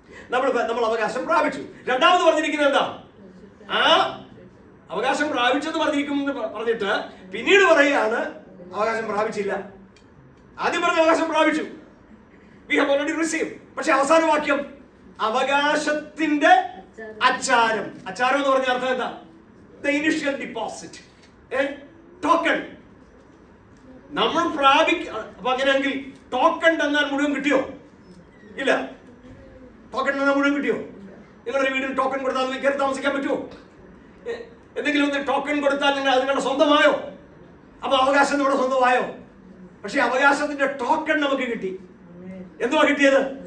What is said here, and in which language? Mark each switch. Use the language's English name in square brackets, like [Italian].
[Malayalam] നമ്മൾ അവകാശം പ്രാപിച്ചു. രണ്ടാമത് പറഞ്ഞിരിക്കുന്നത് എന്താ? ആ അവകാശം പ്രാപിച്ചെന്ന് പറഞ്ഞിട്ട് പിന്നീട് പറയുകയാണ് അവകാശം പ്രാപിച്ചില്ല. ആദ്യം പറഞ്ഞ അവകാശം പ്രാപിച്ചു, [English] we have already received. [Malayalam] പക്ഷെ അവസാന വാക്യം അവകാശത്തിന്റെ അച്ചാരം. അച്ചാരം എന്ന് പറഞ്ഞ അർത്ഥം എന്താ? [English] The initial deposit, token. [Malayalam] നമ്മൾ അപ്പൊ അങ്ങനെയെങ്കിൽ ടോക്കൺ തന്നാൽ മുഴുവൻ കിട്ടിയോ? ഇല്ല. ടോക്കൺ തന്നാൽ മുഴുവൻ കിട്ടിയോ? നിങ്ങളുടെ വീടിന് ടോക്കൺ കൊടുത്താൽ കയറി താമസിക്കാൻ പറ്റുമോ? എന്തെങ്കിലും ഒന്ന് ടോക്കൺ കൊടുത്താൽ അത് നിങ്ങളുടെ സ്വന്തമായോ? അപ്പൊ അവകാശം നമ്മുടെ സ്വന്തമായോ? പക്ഷെ അവകാശത്തിന്റെ ടോക്കൺ നമുക്ക് കിട്ടി. എന്തുവാ കിട്ടിയത്?